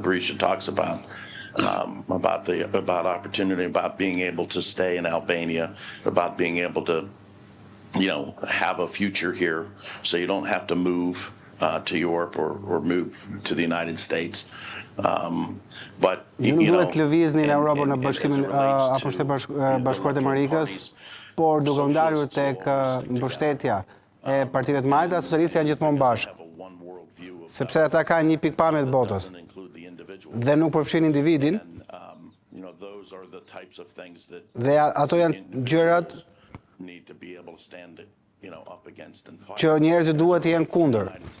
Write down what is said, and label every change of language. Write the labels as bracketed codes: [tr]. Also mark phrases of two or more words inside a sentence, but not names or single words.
[en] Berisha talks about opportunity, about being able to stay in Albania, about being able to, have a future here, so you don't have to move to Europe or move to the United States. But [sq] Nuk duhet të lëvizni në Europë në Bashkimin apo Shtetet Bashkuara të Amerikës, por duke u ndalur tek mbështetja e partive të majta, socialistët janë gjithmonë bashkë, sepse ata kanë një pikpamje të botës dhe nuk përfshin individin, dhe ato janë gjërat që njerëzit duhet të jenë kundër.